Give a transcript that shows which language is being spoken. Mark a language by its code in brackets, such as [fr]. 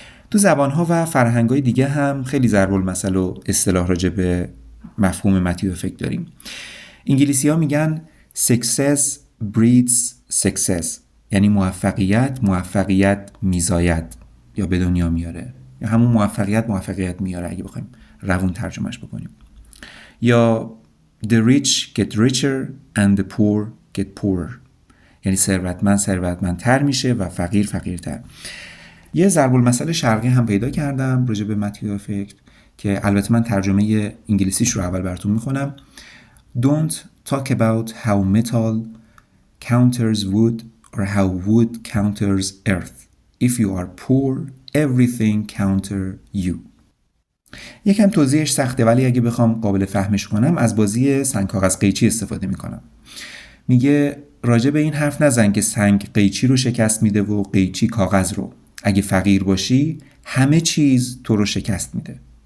[fa] تو زبان‌ها و فرهنگ‌های دیگه هم خیلی ضرب المثل و اصطلاح راجع به مفهوم متیو افکت داریم. انگلیسی‌ها میگن [en] success breeds success، [fa] یعنی موفقیت میزاید یا به دنیا میاره، یا همون موفقیت میاره اگه بخوایم روون ترجمهش بکنیم. یا [en] the rich get richer and the poor get poorer، [fa] یعنی ثروتمندتر میشه و فقیر فقیرتر. یه ضرب المثل شرقی هم پیدا کردم راجع به متیو افکت که البته من ترجمه انگلیسیش رو اول براتون میخونم. [en] Don't talk about how metal counters wood or how wood counters earth. If you are poor, everything counter you. [fa] یکم توضیحش سخته، ولی اگه بخوام قابل فهمش کنم از بازی سنگ کاغذ قیچی استفاده میکنم. میگه راجع به این حرف نزن که سنگ قیچی رو شکست میده و قیچی کاغذ رو. اگه فقیر باشی همه چیز تو رو شکست میده.